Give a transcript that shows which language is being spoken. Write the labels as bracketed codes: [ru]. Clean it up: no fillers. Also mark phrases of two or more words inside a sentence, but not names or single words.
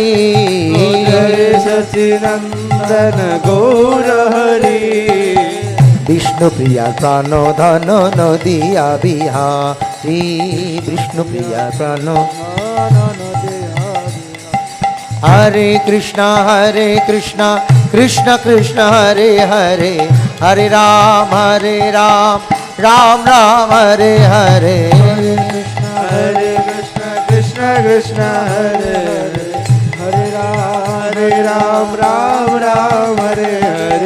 [bn] জয় সচিনন্দন গৌর হরি বিষ্ণু প্রিয়া প্রাণধন নদিয়া বিহারী বিষ্ণু প্রিয়া প্রাণ [sa] হরে কৃষ্ণ কৃষ্ণ কৃষ্ণ হরে হরে হরে রাম রাম রাম হরে হরে হরে কৃষ্ণ কৃষ্ণ কৃষ্ণ হরে হরে হরে রাম রাম রাম হরে হরে